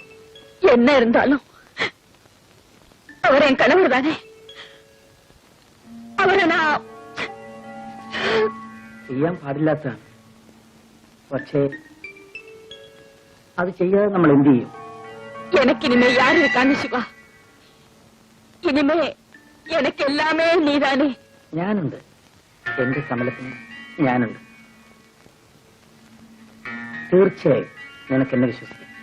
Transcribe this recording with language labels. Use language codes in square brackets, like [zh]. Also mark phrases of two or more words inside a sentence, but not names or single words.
[ta] என்ன இருந்தாலும் அவர் என் கணவர் தானே. அவரை நான் [ml] ചെയ്യാൻ പാടില്ലാത്തതാണ്. പക്ഷേ അത് ചെയ്യാതെ നമ്മൾ എന്ത് ചെയ്യും? [ta] எனக்கு இனிமே யாரு இருக்கான்னு சிவா. இனிமே எனக்கு எல்லாமே நீதானே. [ml] ഞാനുണ്ട്. എന്റെ സമലത്തിന് ഞാനുണ്ട്. തീർച്ചയായും നിനക്ക് എന്നെ വിശ്വസിക്കാം.